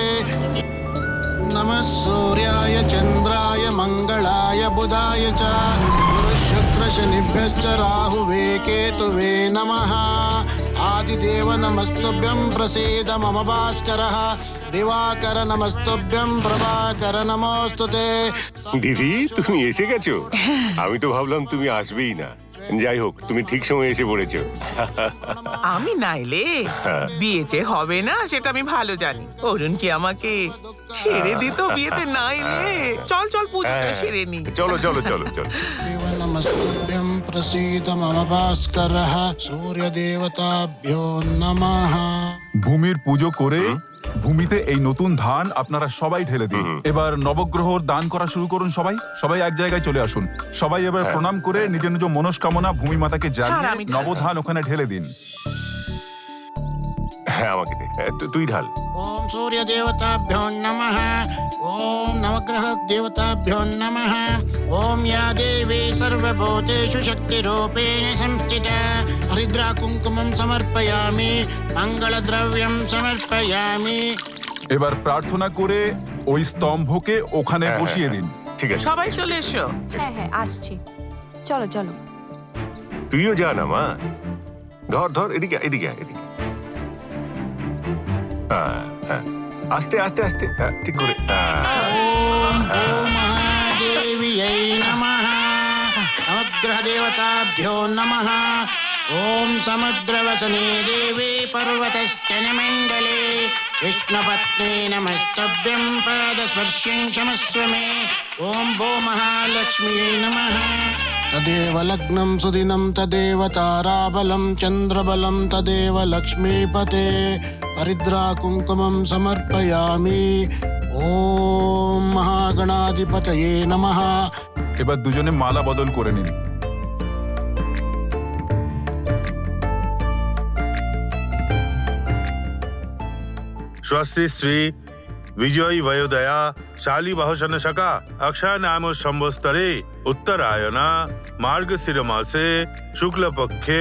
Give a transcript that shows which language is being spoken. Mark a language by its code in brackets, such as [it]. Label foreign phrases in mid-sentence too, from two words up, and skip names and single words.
[sa] नमः सूर्याय चंद्राय मंगलाय बुधाय च गुरुः शुक्र शनिभ्यश्च राहुवे केतुवे नमः। आदिदेव नमस्तुभ्यं प्रसीद मम भास्करः। दिवाकर नमस्तुभ्यं प्रभाकर नमोऽस्तुते। [bn] দিদি, তুমি এসে গেছো? আমি তো ভাবলাম তুমি আসবেই না। যাই হোক, তুমি ঠিক সময় এসে পড়েছো। আমি নাইলে বিয়ে যে হবে না সেটা আমি ভালো জানি। অরুণ কি আমাকে ছেড়ে দিত বিয়েতে নাইলে? চল চল পুজোটা সেরে নি। চলো চলো চলো চলো। [sa] देव नमस्तुभ्यं प्रसीद मम भास्करः। सूर्य देवताभ्यो नमः। [bn] ভূমির পুজো করে ভূমিতে এই নতুন ধান আপনারা সবাই ঢেলে দিন। এবার নবগ্রহর দান করা শুরু করুন। সবাই সবাই এক জায়গায় চলে আসুন। সবাই এবার প্রণাম করে নিজ নিজ মনস্কামনা ভূমি মাতাকে ছাড়, আমি জানিয়ে ঢালছি। নবধান ওখানে ঢেলে দিন। হ্যাঁ, আমাকে দে। তুই ঢাল। [sa] ओम सूर्य देवताभ्यो नमः। ओम नवग्रह देवताभ्यो नमः। ओम या देवी सर्वभूतेषु शक्तिरूपेण संस्थिता हरिद्रा कुंकुमं समर्पयामि मंगलद्रव्यं समर्पयामि। [bn] এবার প্রার্থনা করে ওই স্তম্ভকে ওখানে বসিয়ে দিন। ঠিক আছে, সবাই চলে এসো। হ্যাঁ হ্যাঁ আসছি, চলো চলো। তুইও যা না মা। ধর ধর, এদিকে এদিকে এদিকে। হ্যাঁ হ্যাঁ, আস্তে আস্তে আস্তে, হ্যাঁ, ঠিক করে। [sa] ओम ओम महादेव्यै नमः। नवग्रह देवताभ्यो नमः। ओम समुद्रवसने देवी पर्वतस्तनमण्डले विष्णुपत्नी नमस्तभ्यं पादस्पर्शं क्षमस्व मे। ओम भो महालक्ष्म्यै नमः। तदेव लग्नं सुदिनं तदेव ताराबलं चन्द्रबलं तदेव लक्ष्मीपते हरिद्रा कुङ्कुमं समर्पयामि। ओम महागणाधिपतये नमः। [bn] এবার দুজনে মালা বদল করে নিন। [sa] स्वस्ति श्री विजयी वयोदया शालिवाहन शका अक्षय नाम संवत्सरे उत्तरायण मार्गशीर मासे शुक्ल पक्षे